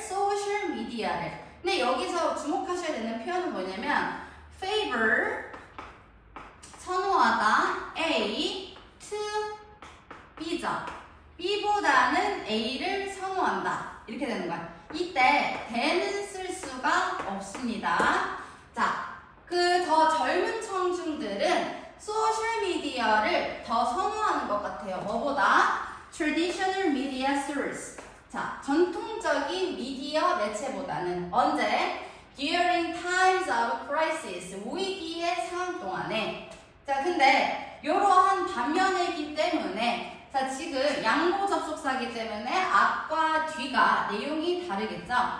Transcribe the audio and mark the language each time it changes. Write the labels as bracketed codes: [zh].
[ko] 소셜 미디어를. 근데 여기서 주목하셔야 되는 표현은 뭐냐면 favor 선호하다 A to B죠. B보다는 A를 선호한다. 이렇게 되는 거야. 이때 the는 쓸 수가 없습니다. 자, 그 더 젊은 청중들은 소셜 미디어를 더 선호하는 것 같아요. 뭐보다? [en] traditional media source. [ko] 자, 전통적인 미디어 매체보다는 언제? [en] during times of crisis. [ko] 위기의 상황 동안에. 자, 근데 이러한 반면이기 때문에 자, 지금 양보 접속사이기 때문에 앞과 뒤가 내용이 다르겠죠?